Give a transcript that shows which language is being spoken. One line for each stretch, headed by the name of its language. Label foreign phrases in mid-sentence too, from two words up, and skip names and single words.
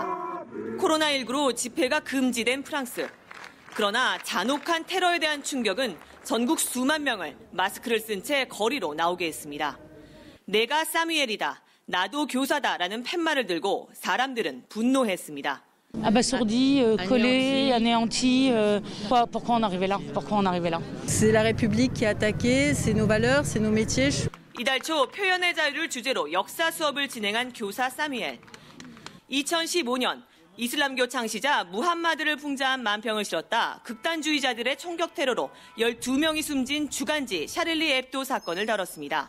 Korean: 코로나19로 집회가 금지된 프랑스. 그러나 잔혹한 테러에 대한 충격은 전국 수만 명을 마스크를 쓴 채 거리로 나오게 했습니다. 내가 사뮤엘이다, 나도 교사다라는 팻말을 들고 사람들은 분노했습니다.
French: Abasourdi, collé, anéanti. Pourquoi on arrivait là? Pourquoi on arrivait là? C'est la République qui est attaquée, c'est nos valeurs, c'est nos métiers.
Korean: 이달 초 표현의 자유를 주제로 역사 수업을 진행한 교사 사뮤엘. 2015년 이슬람교 창시자 무함마드를 풍자한 만평을 실었다 극단주의자들의 총격 테러로 12명이 숨진 주간지 샤를리 앱도 사건을 다뤘습니다.